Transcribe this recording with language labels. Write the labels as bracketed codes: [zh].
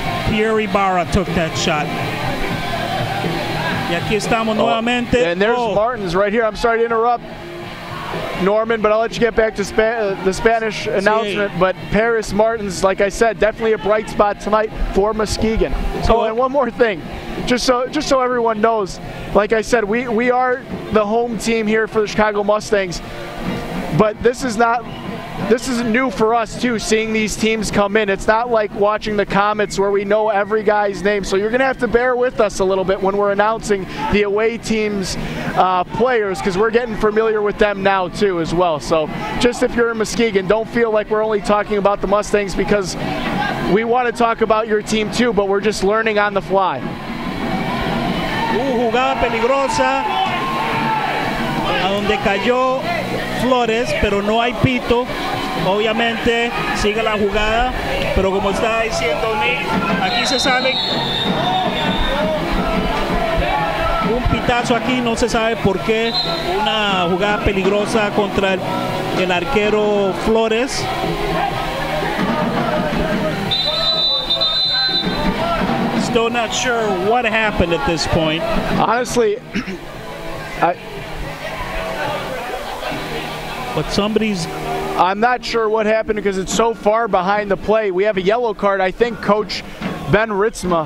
[en] Pierre Ibarra took that shot. [es] Y aquí estamos nuevamente. [en] And there's Martins right here. I'm sorry to interrupt, Norman, but I'll let you get back to the Spanish announcement. But Paris Martins, like I said, definitely a bright spot tonight for Muskegon. So, and one more thing, just so everyone knows, like I said, we are the home team here for the Chicago Mustangs, but this isn't new for us too, seeing these teams come in. It's not like watching the Comets where we know every guy's name. So you're going to have to bear with us a little bit when we're announcing the away team's players, because we're getting familiar with them now too as well. So just if you're in Muskegon, don't feel like we're only talking about the Mustangs because we want to talk about your team too, but we're just learning on the fly. [es] Jugada peligrosa a donde cayó Flores, pero no hay pito. Obviamente sigue la jugada, pero como estaba diciendo Nick, aquí se sale un pitazo aquí, no se sabe por qué. Una jugada peligrosa contra el arquero Flores. [en] Still not sure what happened at this point. Honestly, but I'm not sure what happened because it's so far behind the play. We have a yellow card, I think, Coach Ben Ritzma.